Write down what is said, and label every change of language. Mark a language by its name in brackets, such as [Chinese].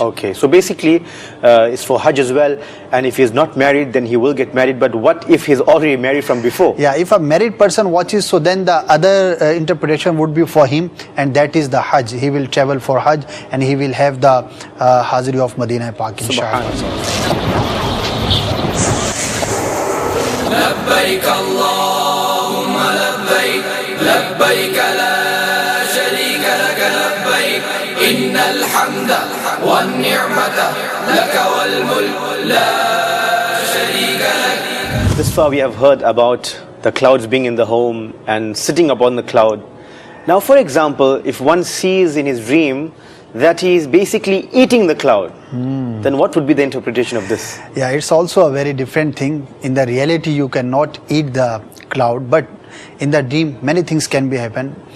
[English] Okay, so basically it's for Hajj as well, and if he's not married, then he will get married. But what if he's already married from before? Yeah, if a married person watches, so then the other interpretation would be for him, and that is the Hajj. He will travel for Hajj and he will have the Hazri of Madinah Pak, inshallah. [Arabic] لبيك اللهم لبيك لبيك لا شريك لك لبيك إن الحمد والنعمة لك والملك لا شريك لك. [English] This far we have heard about the clouds being in the home and sitting upon the cloud. Now for example, if one sees in his dream that he is basically eating the cloud, then what would be the interpretation of this? Yeah, it's also a very different thing. In the reality, you cannot eat the cloud, but in the dream, many things can be happen.